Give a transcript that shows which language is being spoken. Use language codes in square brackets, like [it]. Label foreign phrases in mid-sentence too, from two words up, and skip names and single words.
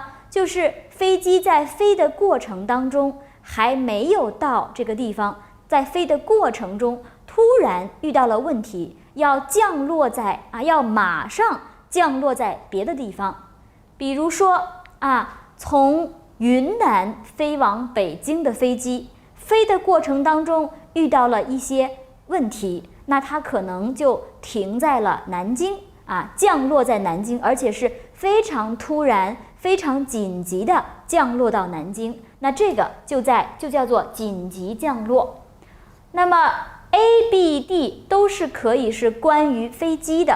[zh] 就是飛機在飛的過程當中還沒有到這個地方，在飛的過程中突然遇到了問題，要降落在要馬上降落在別的地方。比如說從雲南飛往北京的飛機，飛的過程當中遇到了一些問題，那它可能就停在了南京降落在南京，而且是非常突然、非常緊急的降落到南京。那這個就叫做緊急降落。那麼 A、B、D 都是可以是關於飛機的。